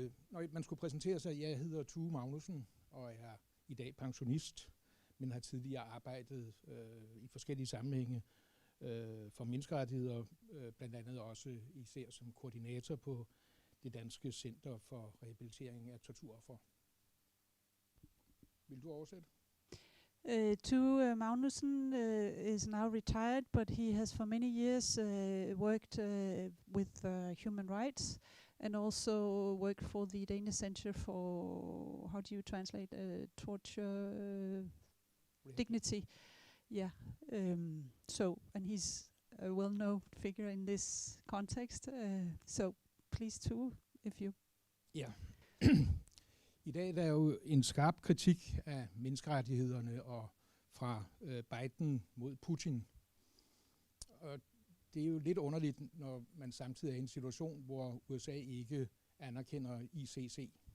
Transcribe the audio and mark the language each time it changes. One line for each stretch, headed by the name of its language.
Danish: Når man skulle præsentere sig, jeg hedder Tue Magnussen og er i dag pensionist, men har tidligere arbejdet i forskellige sammenhænge for menneskerettigheder, blandt andet også især som koordinator på det danske Center for Rehabilitering af Torturoffer. Vil du oversætte?
English: Tue Magnussen is now retired, but he has for many years worked with human rights and also worked for the Danish Center for, how do you translate, torture dignity. Yeah. And he's a well-known figure in this context. So please, Tue, if you...
Danish: Ja. I dag er der jo en skarp kritik af menneskerettighederne og fra Biden mod Putin. Og det er jo lidt underligt, når man samtidig er i en situation, hvor USA ikke anerkender ICC.